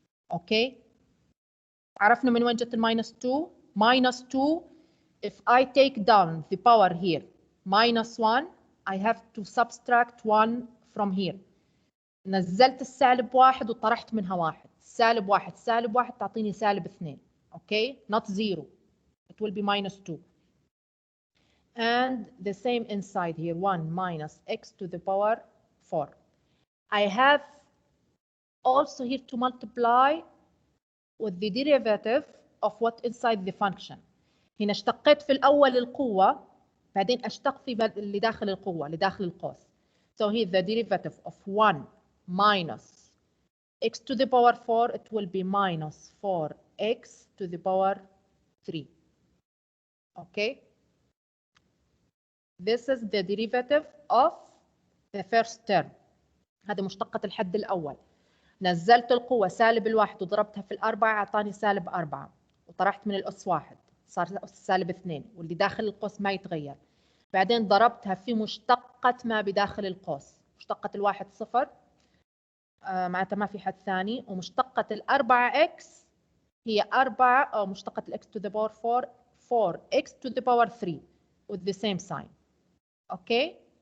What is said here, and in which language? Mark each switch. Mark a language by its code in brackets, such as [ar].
[ar] Okay, عرفنا من وين جت minus 2. [en] Minus 2, if I take down the power here minus 1, I have to subtract 1 from here. [ar] نزلت السالب 1 وطرحت منها 1. سالب 1 تعطيني سالب 2. [en] Okay, not 0. It will be minus 2. And the same inside here, 1 minus x to the power 4. I have also here to multiply with the derivative of what inside the function. [ar] هنا اشتقيت في الأول القوة، بعدين أشتق في اللي داخل القوة، اللي داخل القوس. [en] So here the derivative of 1 minus x to the power 4, it will be minus 4x to the power 3. Okay? This is the derivative of the first term. [ar] هذه مشتقة الحد الأول. نزلت القوة سالب الواحد وضربتها في الأربعة أعطاني سالب 4 وطرحت من الأس 1 صار أس سالب 2 واللي داخل القوس ما يتغير. بعدين ضربتها في مشتقة ما بداخل القوس. [en] مشتقة الواحد 0 معناتها ما في حد ثاني، ومشتقة الأربعة x هي 4 أو مشتقة x to the power 4 4x to the power 3 with the same sign. Okay?